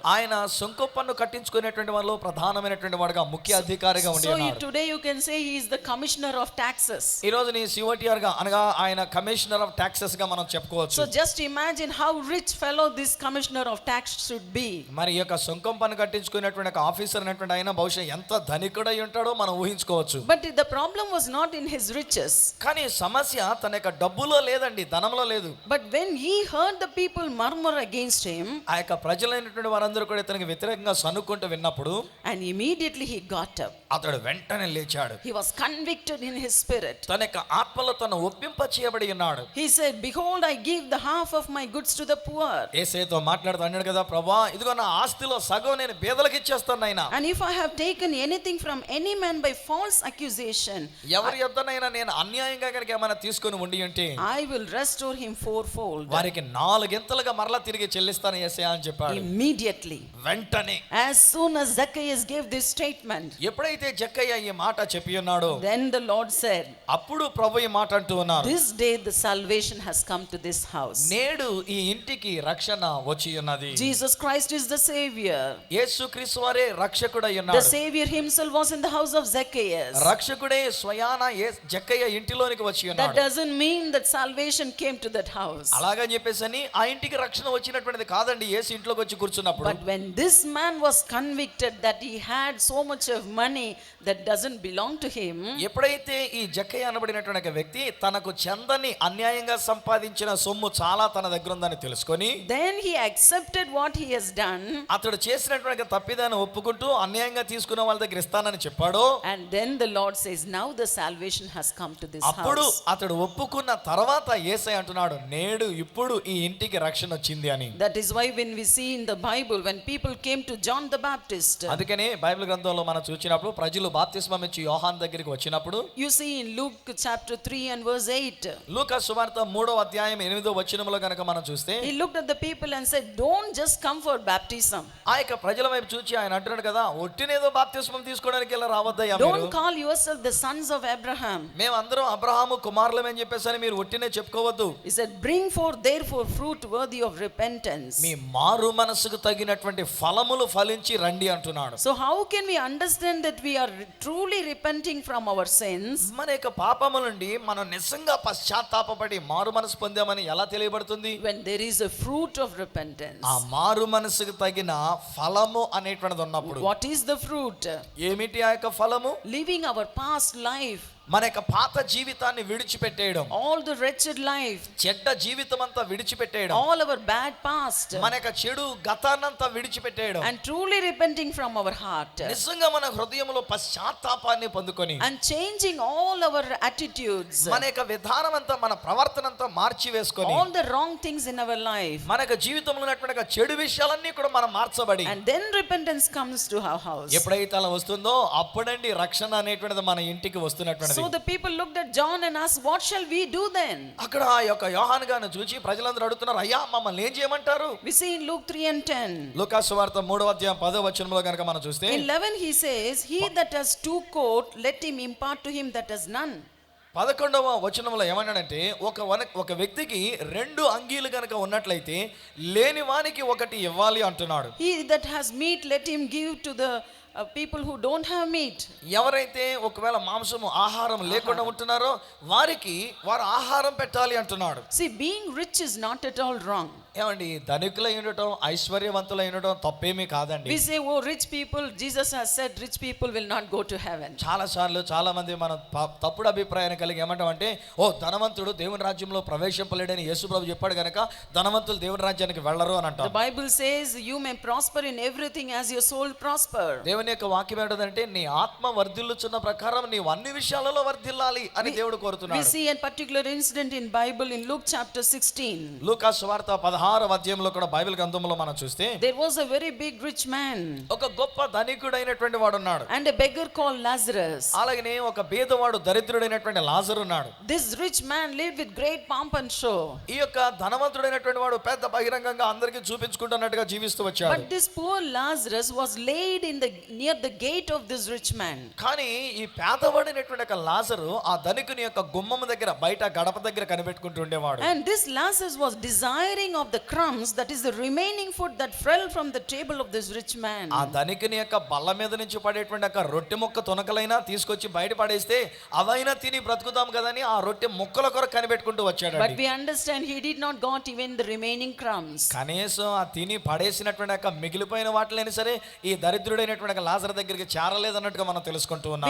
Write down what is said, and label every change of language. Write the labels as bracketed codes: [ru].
[te] ఆయన సుంకపు పన్ను కట్టించుకునేటువంటి వాళ్ళలో ప్రధానమైనటువంటి వాడుగా ముఖ్య అధికారిగా ఉండి [en] So [te] ఉన్నాడు. [en] today you can say he is the commissioner of taxes. [te] ఈ రోజు నీ సిఓటిఆర్ గా అనగా ఆయన [en] commissioner of taxes [te] గా మనం చెప్పుకోవచ్చు. [en] So just imagine how rich fellow this commissioner commissioner of tax should be. [te] మరి ఈ యొక్క సుంకం పన్ను కట్టించుకునేటువంటి ఒక ఆఫీసర్ అనేటువంటి ఆయన బహుశా ఎంత ధనికుడై ఉంటాడో మనం ఊహించుకోవచ్చు. [en] But the problem was not in his riches. [te] కానీ సమస్య తన యొక్క డబ్బులో లేదండి, ధనంలో లేదు. [en] But when he heard the people murmur against him, [te] ఆ యొక్క ప్రజలైనటువంటి వారందరూ కూడా ఇతనికి వ్యతిరేకంగా సనుక్కుంటూ విన్నప్పుడు [en] and immediately he got up. [te] అతడు వెంటనే లేచాడు. [en] He was convicted in his spirit. [te] తన యొక్క ఆత్మలో తను ఒప్పింప చేయబడి ఉన్నాడు. [en] He said, behold, I give the half of my goods to the poor. [te] యేసేతో మాట్లాడుతూ అన్నాడు కదా, ప్రభువా ఇదిగో నా ఆస్తిలో సగం నేను పేదలకు ఇచ్చేస్తాను నాయనా. [en] And if I have taken anything from any man by false accusation, [te] ఎవరి యొద్దనైనా నేను అన్యాయంగా కనుక ఏమైనా తీసుకొని ఉండి ఉంటే [en] I will restore him fourfold. [te] వారికి 4 గింతలుగా మరలా తిరిగి చెల్లిస్తాను యేసయ్యా అని చెప్పాడు. [en] Immediately, [te] వెంటనే [en] as soon as Zacchaeus gave this statement, [te] ఎప్పుడైతే జక్కయ్య ఈ మాట చెప్పి ఉన్నాడో [en] then the Lord said, [te] అప్పుడు ప్రభు ఈ మాట అంటూ ఉన్నారు, [en] this day the salvation has come to this house. [te] నేడు ఈ ఇంటికి రక్షణ వచ్చి ఉన్నది. [en] Jesus Christ is the Savior. [te] యేసుక్రీస్తు వారే రక్షకుడై [en] The [te] ఉన్నాడు. [en] Savior himself was in the house of Zacchaeus. [te] రక్షకుడే స్వయాన జక్కయ్య ఇంటిలోనికి వచ్చి [en] That [te] ఉన్నాడు. [en] doesn't mean that salvation came to that house. [te] అలాగని చెప్పేసి ఆ ఇంటికి రక్షణ వచ్చినటువంటిది కాదండి యేసు ఇంట్లోకి వచ్చి కూర్చున్నప్పుడు. [en] But when this man was convicted that he had so much of money that doesn't belong to him, [te] ఎప్పుడైతే ఈ జక్కయ్య అనబడినటువంటి ఒక వ్యక్తి తనకు చెందని అన్యాయంగా సంపాదించిన సొమ్ము చాలా తన దగ్గర ఉందని తెలుసుకొని [en] then he accepted what he has done. [te] అతడు చేసినటువంటి తప్పిదాన్ని ఒప్పుకుంటూ అన్యాయంగా తీసుకున్న వాళ్ళ దగ్గర ఇస్తానని చెప్పాడు. [en] And then the Lord says, now the salvation has come to this [te] అప్పుడు [en] house. [te] అతడు ఒప్పుకున్న తర్వాత యేసయ్య అంటున్నాడు, నేడు ఇప్పుడు ఈ ఇంటికి రక్షణ వచ్చింది అని. [en] That is why when we see in the Bible, when people came to John the Baptist, [te] అందుకనే బైబిల్ గ్రంథంలో మనం చూసినప్పుడు ప్రజలు బాప్తిస్మం ఇచ్చి యోహాను దగ్గరికి వచ్చినప్పుడు [en] you see in Luke chapter 3 and verse 8, [te] లూకా సువార్త 3వ అధ్యాయం 8వ వచనంలో గనుక మనం చూస్తే [en] he looked at the people and said, don't just come for baptism. [te] ఆ యొక్క ప్రజల వైపు చూచి ఆయన అంటున్నాడు కదా, ఒట్టినేదో బాప్తిస్మం తీసుకోవడానికి ఇలా రావద్దయ్యా [en] Don't [te] మీరు. [en] call yourself the sons of Abraham. [te] మేమందరం అబ్రహాము కుమారులమే అని చెప్పేసి మీరు ఒట్టినే చెప్పుకోవద్దు. [en] He said, bring forth therefore fruit worthy of repentance. [te] మీ మారు మనసుకు తగినటువంటి ఫలములు ఫలించి రండి అంటున్నాడు. [en] So how can we understand that we are truly repenting from our sins? [te] మన యొక్క పాపముల నుండి మనం నిజంగా పశ్చాత్తాపపడి మారు మనసు పొందామని ఎలా తెలియబడుతుంది? [en] When there is a fruit of repentance. [te] ఆ మారు మనసుకు తగిన ఫలము అనేటువంటిది ఉన్నప్పుడు. [en] What is the fruit? [te] ఏమిటి ఆ యొక్క ఫలము? [en] Living our past life, [te] మన యొక్క పాత జీవితాన్ని విడిచిపెట్టేయడం, [en] all the wretched life, [te] చెడ్డ జీవితం అంతా విడిచిపెట్టేయడం, [en] all our bad past, [te] మన యొక్క చెడు గతాన్నంతా విడిచిపెట్టేయడం, [en] and truly repenting from our heart, [te] నిజంగా మన హృదయంలో పశ్చాత్తాపాన్ని పొందుకొని [en] and changing all our attitudes, [te] మన యొక్క విధానం అంతా మన ప్రవర్తన అంతా మార్చి వేసుకొని [en] all the wrong things in our life, [te] మన యొక్క జీవితంలో ఉన్నటువంటి చెడు విషయాలన్నీ కూడా మనం మార్చబడి [en] and then repentance comes to our house. [te] ఎప్పుడైతే అలా వస్తుందో అప్పుడండి రక్షణ అనేటువంటిది మన ఇంటికి వస్తున్నటువంటిది. [en] So the people looked at John and asked, what shall we do then? [te] అక్కడ ఆ యొక్క యోహాను గారిని చూసి ప్రజలందరూ అడుగుతున్నారు, అయ్యా మమ్మల్ని ఏం చేయమంటారు? [en] We see in Luke 3 and 10. [te] లూకా సువార్త 3వ అధ్యాయం 10వ వచనంలో గనుక మనం చూస్తే [en] In 11 he says, he that has 2 coats, let him impart to him that has none. [te] 11వ వచనంలో ఏమన్నాడంటే ఒక వ్యక్తికి 2 అంగీలు గనక ఉన్నట్లయితే లేని వానికి ఒకటి ఇవ్వాలి అంటున్నాడు. [en] He that has meat, let him give to the people who don't have meat. [te] ఎవరైతే ఒకవేళ మాంసము ఆహారం లేకుండా ఉంటున్నారో వారికి వారు ఆహారం పెట్టాలి అంటున్నాడు. [en] See, being rich is not at all wrong. [te] ఏమండి, ధనికులై ఉండటం ఐశ్వర్యవంతులై ఉండటం తప్పేమీ కాదండి. [en] We say, oh, rich people, Jesus has said rich people will not go to heaven. [te] చాలా సార్లు చాలా మంది మనం తప్పుడు అభిప్రాయాన్ని కలిగి ఏమంటామంటే, ఓ ధనవంతుడు దేవుని రాజ్యంలో ప్రవేశింపలేడని యేసుప్రభు చెప్పాడు గనక ధనవంతులు దేవుని రాజ్యానికి వెళ్ళరు అని అంటాం. [en] The Bible says you may prosper in everything as your soul prosper. [te] దేవుని యొక్క వాక్యం ఏంటంటే నీ ఆత్మ వర్ధిల్లుచున్న ప్రకారం నీవు అన్ని విషయాలలో వర్ధిల్లాలి అని దేవుడు [en] We [te] కోరుతున్నాడు. [en] see a particular incident in Bible in Luke chapter 16. [te] లూకా సువార్త 16వ అధ్యాయంలో కూడా బైబిల్ గ్రంథంలో మనం చూస్తే [en] There was a very big rich man [te] ఒక గొప్ప ధనికుడైనటువంటి వాడు ఉన్నాడు. [en] and a beggar called Lazarus. [te] అలాగనే ఒక బీదవాడు దరిద్రుడైనటువంటి లాజరు ఉన్నాడు. [en] This rich man lived with great pomp and show. [te] ఈ యొక్క ధనవంతుడైనటువంటి వాడు పెద్ద బహిరంగంగా అందరికీ చూపించుకుంటున్నట్టుగా జీవిస్తూ వచ్చాడు. [en] But this poor Lazarus was laid near the gate of this rich man. [te] కానీ ఈ పేదవాడైనటువంటి ఒక లాజరు ఆ ధనికుని యొక్క గుమ్మం దగ్గర బయట గడప దగ్గర కనిపెట్టుకుంటూ ఉండేవాడు. [en] And this Lazarus was desiring of the crumbs, that is the remaining food that fell from the table of this rich man. [te] ఆ ధనికుని యొక్క బల్ల మీద నుంచి పడేటువంటి ఒక రొట్టె ముక్క తునకలైనా తీసుకొచ్చి బయట పడేస్తే అవైనా తిని బ్రతుకుతాం కదని ఆ రొట్టె ముక్కల కొరకు కనిపెట్టుకుంటూ వచ్చాడు. [en] But we understand he did not got even the remaining crumbs. [te] కనీసం ఆ తిని పడేసినటువంటి ఒక మిగిలిపోయిన వాటిలైనా సరే ఈ దరిద్రుడైనటువంటి లాజరు దగ్గరికి చేరలేదన్నట్టుగా మనం తెలుసుకుంటూ ఉన్నాం.